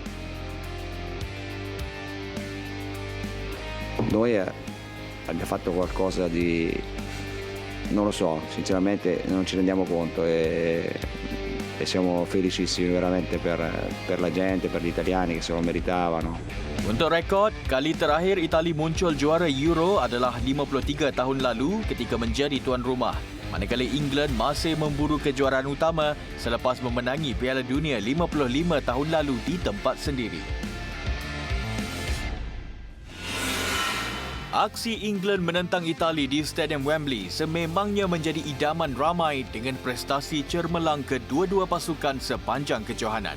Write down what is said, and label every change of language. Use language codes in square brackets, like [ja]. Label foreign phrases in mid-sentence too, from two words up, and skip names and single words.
[it] Noi abbiamo fatto qualcosa di, non lo so, sinceramente non ci rendiamo conto, è e siamo felicissimi veramente per la gente, per gli italiani che se lo meritavano. [ms] Untuk rekod, kali terakhir Itali muncul juara Euro adalah 53 tahun lalu ketika menjadi tuan rumah. Manakala England masih memburu kejuaraan utama selepas memenangi Piala Dunia 55 tahun lalu di tempat sendiri. Aksi England menentang Itali di Stadium Wembley sememangnya menjadi idaman ramai dengan prestasi cermelang kedua-dua pasukan sepanjang kejohanan.